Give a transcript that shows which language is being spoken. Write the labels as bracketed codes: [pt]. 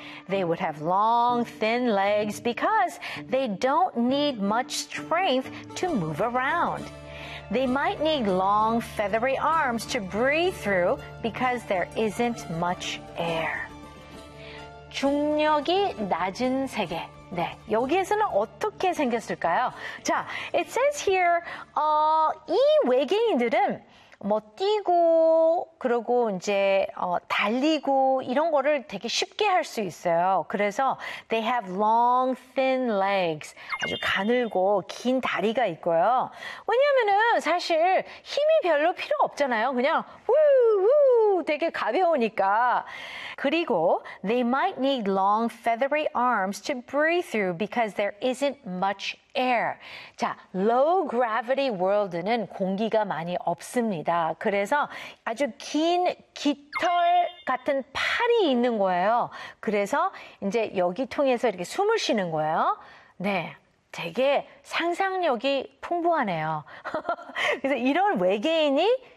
[en] They would have long, thin legs because they don't need much strength to move around. They might need long, feathery arms to breathe through because there isn't much air. [ko] 중력이 낮은 세계. 네, 여기에서는 어떻게 생겼을까요? 자, [en] it says here, [ko] 이 외계인들은 뭐 뛰고 그러고 이제 달리고 이런 거를 되게 쉽게 할 수 있어요. [en] 그래서 they have long thin legs. [ko] 아주 가늘고 긴 다리가 있고요. 왜냐면은 사실 힘이 별로 필요 없잖아요. 그냥 우우 되게 가벼우니까. [en] 그리고 they might need long feathery arms to breathe through because there isn't much air. [ko] 자, [en] low gravity world [ko] 는 공기가 많이 없습니다. 그래서 아주 긴 깃털 같은 팔이 있는 거예요. 그래서 이제 여기 통해서 이렇게 숨을 쉬는 거예요. 네. 되게 상상력이 풍부하네요. 그래서 이런 외계인이